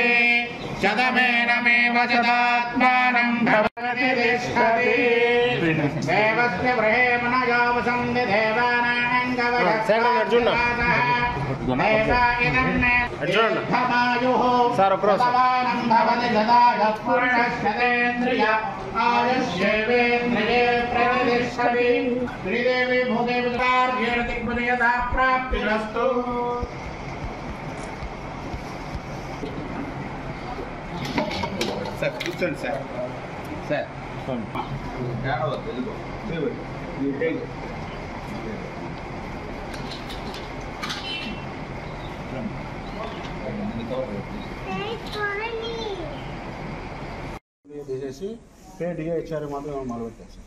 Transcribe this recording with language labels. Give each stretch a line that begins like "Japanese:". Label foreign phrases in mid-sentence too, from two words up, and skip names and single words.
Sanskrit: शतमेनमेव शतात्मानं भवति तिष्ठति देवस्य ब्रह्मणयो वसन्ति देवानां कवचम् श्रीदेवी भूदेवी प्राप्तिरस्तु।
Telugu: सर కూర్చోండి సార్. సార్ తీసేసి
English: pay DA HR
Telugu: మాత్రం మొదలుపెట్టారు సార్.